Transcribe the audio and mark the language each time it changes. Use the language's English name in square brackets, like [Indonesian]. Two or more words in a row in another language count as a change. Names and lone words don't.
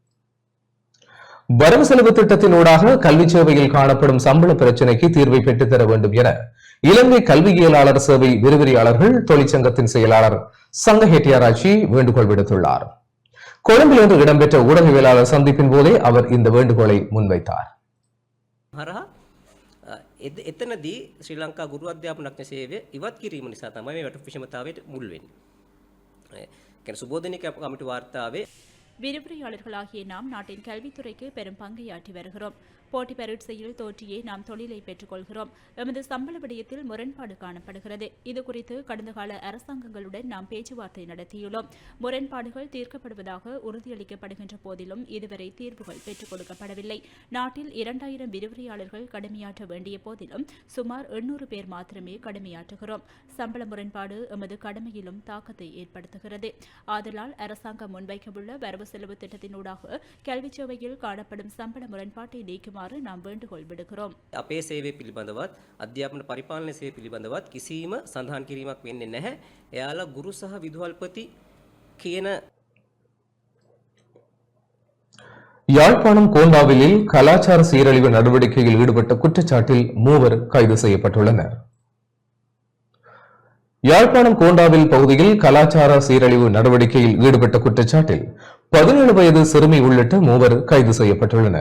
[Tamil] வரவு செலவு திட்டத்தினூடாக கல்வி சேவையில் காணப்படும் சம்பள பிரச்சினைக்கு தீர்வை பெற்றுத்தர வேண்டும் என இலங்கை கல்வியியலாளர் சேவை விரிவுரையாளர்கள் தொழிற்சங்கத்தின் செயலாளர் சங்க ஹெட்டியாராச்சி வேண்டுகோள் விடுத்துள்ளார். கொழும்பில் இன்று இடம்பெற்ற ஊடகவியலாளர் சந்திப்பின் போதே அவர் இந்த வேண்டுகோளை முன்வைத்தார். [Sinhala] එතනදී ශ්‍රී ලංකා ගුරු අධ්‍යාපනඥ සේවය ඉවත් කිරීම නිසා තමයි මේ වැටුප් විෂමතාවයට මුල් වෙන්නේ. කියන්නේ සුබෝධනික කමිටු වාර්තාවේ [Tamil] விரிவுரையாளர்களாகிய நாம் நாட்டின் கல்வித்துறைக்கு பெரும் பங்கையாற்றி வருகிறோம். போட்டி பரீட்சையில் தோற்றியே நாம் தொழிலை பெற்றுக் கொள்கிறோம். எமது சம்பள விடயத்தில் முரண்பாடு காணப்படுகிறது. இதுகுறித்து கடந்த கால அரசாங்கங்களுடன் நாம் பேச்சுவார்த்தை நடத்தியுள்ளோம். முரண்பாடுகள் தீர்க்கப்படுவதாக உறுதியளிக்கப்படுகின்ற போதிலும் இதுவரை தீர்வுகள் பெற்றுக் கொடுக்கப்படவில்லை. நாட்டில் 2000 விரிவுரையாளர்கள் கடமையாற்ற வேண்டிய போதிலும் சுமார் 800 பேர் மாத்திரமே கடமையாற்றுகிறோம். சம்பள முரண்பாடு எமது கடமையிலும் தாக்கத்தை ஏற்படுத்துகிறது. ஆதலால் அரசாங்கம் முன்வைக்கவுள்ள வரவு செலவு திட்டத்தினூடாக கல்வி சேவையில் காணப்படும் சம்பள முரண்பாட்டை நீக்குமாறு நாம் வேண்டுகோள் விடுக்கிறோம். [Sinhala] අපේ සේවය පිළිබඳවත් අධ්‍යාපන පරිපාලන සේවය පිළිබඳවත් කිසිම සඳහන් කිරීමක් වෙන්නේ නැහැ. එයාලා ගුරු සහ විදුහල්පති කියන [Tamil] யாழ்ப்பாணம் கோண்டாவிலில் கலாச்சார சீரழிவு நடவடிக்கையில் ஈடுபட்ட குற்றச்சாட்டில் 3 கைது செய்யப்பட்டுள்ளனர். யாழ்ப்பாணம் கோண்டாவில் பகுதியில் கலாச்சார சீரழிவு நடவடிக்கையில் ஈடுபட்ட குற்றச்சாட்டில் 17 வயது சிறுமி உள்ளிட்ட 3 கைது செய்யப்பட்டுள்ளனர்.